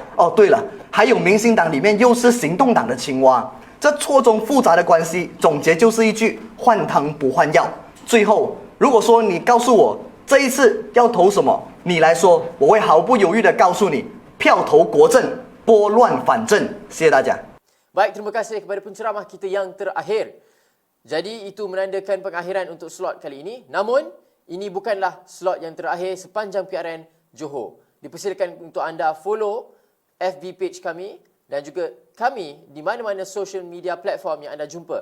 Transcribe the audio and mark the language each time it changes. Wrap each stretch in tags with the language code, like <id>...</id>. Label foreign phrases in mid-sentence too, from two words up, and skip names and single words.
<zh>哦，对了，还有民兴党里面又是行动党的青蛙，这错综复杂的关系，总结就是一句换汤不换药。最后，如果说你告诉我这一次要投什么，你来说，我会毫不犹豫地告诉你，票投国政，拨乱反正。谢谢大家。</zh> <ms>Baik, terima kasih kepada penceramah kita yang terakhir. Jadi itu menandakan pengakhiran untuk slot kali ini. Namun, ini bukanlah slot yang terakhir sepanjang PRN Johor. Dipersilakan untuk anda</ms> <en>follow FB page</en> <ms>kami dan juga kami di mana-mana</ms> <en>social media platform</en> <ms>yang anda jumpa.</ms>